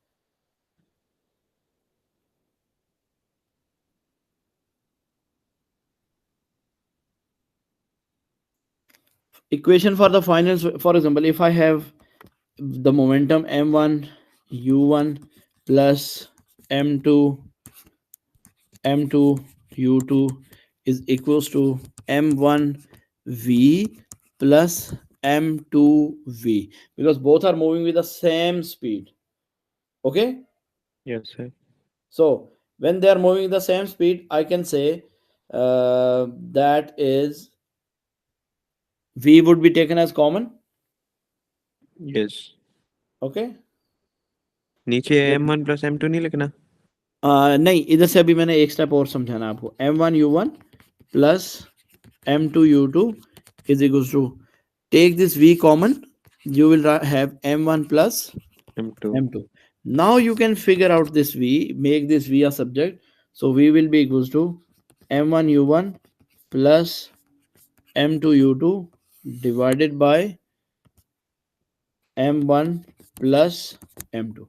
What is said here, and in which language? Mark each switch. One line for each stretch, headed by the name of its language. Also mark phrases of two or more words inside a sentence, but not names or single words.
English: Equation for the finals, for example, if I have the momentum m1 u1 plus m2 u2 is equals to m1 v plus m2 v, because both are moving with the same speed. Okay, Yes, sir. so when they are moving the same speed, I can say that is v would be taken as common. Yes. Okay,
Hindi: नीचे m1 plus m2 नहीं लिखना. नहीं, इधर से अभी मैंने एक स्टेप और समझाना आपको.
English: m1 u1 plus m2 u2 is equals to, take this v common, you will have m1 plus m2. m2. Now you can figure out this v, make this v a subject. So v will be equals to m1 u1 plus m2 u2 divided by m1 plus m2.